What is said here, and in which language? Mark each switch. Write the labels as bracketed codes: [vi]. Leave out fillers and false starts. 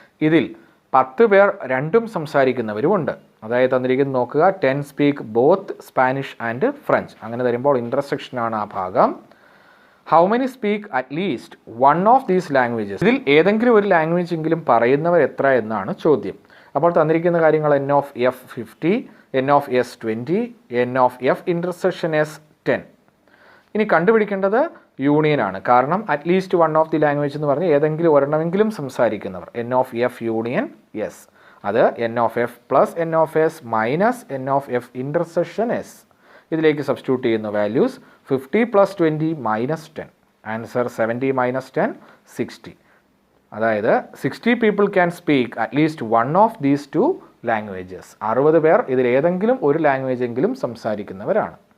[ml] ഇതിൽ 10 പേർ രണ്ടും സംസാരിക്കുന്നവരുമുണ്ട്. അതായത് തന്നിരിക്കുന്നത് നോക്കുക, [en] 10 speak both Spanish and French. [ml] അങ്ങനെ വരുമ്പോൾ ഇൻ്റർസെക്ഷനാണ് ആ ഭാഗം. [en] How many speak at least one of these languages? [ml] ഇതിൽ ഏതെങ്കിലും ഒരു ലാംഗ്വേജ് എങ്കിലും പറയുന്നവർ എത്ര എന്നാണ് ചോദ്യം. അപ്പോൾ തന്നിരിക്കുന്ന കാര്യങ്ങൾ N of F 50, N of S 20, N of F intersection S 10. ഇനി കണ്ടുപിടിക്കേണ്ടത് യൂണിയനാണ്. കാരണം [en] at least one of the language [ml] എന്ന് പറഞ്ഞാൽ ഏതെങ്കിലും ഒരെണ്ണമെങ്കിലും സംസാരിക്കുന്നവർ. N of F union S. അത് N of F plus N of S minus N of F intersection S. ഇതിലേക്ക് substitute ചെയ്യുന്ന values 50 plus 20 minus 10. [en] Answer 70 minus 10 60. അതായത് 60 people can speak at least one of these two languages. [ml] 60 പേർ ഇതിൽ ഏതെങ്കിലും ഒരു language എങ്കിലും സംസാരിക്കുന്നവരാണ്.